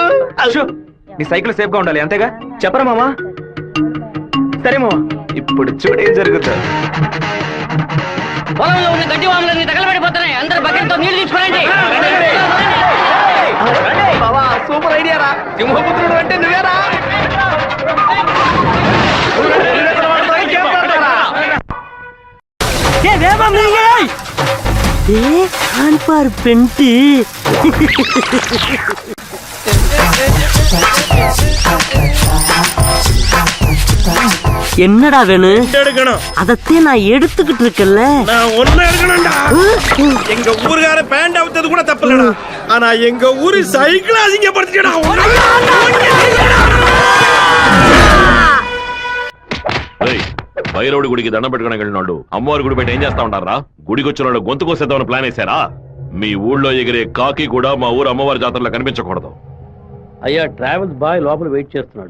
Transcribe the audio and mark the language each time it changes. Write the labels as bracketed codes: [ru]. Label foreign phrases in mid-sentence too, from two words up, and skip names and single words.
[te] అశో, నీ సైకిల్ సేఫ్ గా ఉండాలి అంతేగా? చెప్పరా మామా? సరే మామా. ఇప్పుడు చూడు ఏం జరుగుతుంది. పొలంలో ఉన్న గడ్డి వాములన్నీ తగలబడిపోతున్నాయి. అందరూ బకెట్తో నీళ్లు తీసుకురండి. బావా సూపర్ ఐడియా రా. సింహపుత్రుడు అంటే నువ్వేరా? [ta] பெண்டி என்னடா வேணும்? அதத்தே நான் எடுத்துக்கிட்டு இருக்கேன்ல. நான் ஒண்ணு எடுக்கணும்டா. எங்க ஊருக்கார பேண்ட் அவுத்தது கூட தப்புலடா. ஆனா எங்க ஊரு சைக்கிள் அசிங்கப்படுத்திட்டா. [te] భైరవుడి గుడికి దండం పెట్టుకోవడానికి వెళ్ళినోళ్ళు అమ్మవారి గుడి బయట ఏం చేస్తా ఉంటారా? గుడికి వచ్చిన వాళ్ళు గొంతు కోసేద్దామని ప్లాన్ వేశారా? మీ ఊళ్ళో ఎగిరే కాకి కూడా మా ఊరు అమ్మవారి జాతరలో కనిపించకూడదు. అయ్యా ట్రావెల్స్ బాయ్ లోపల వెయిట్ చేస్తున్నాడు.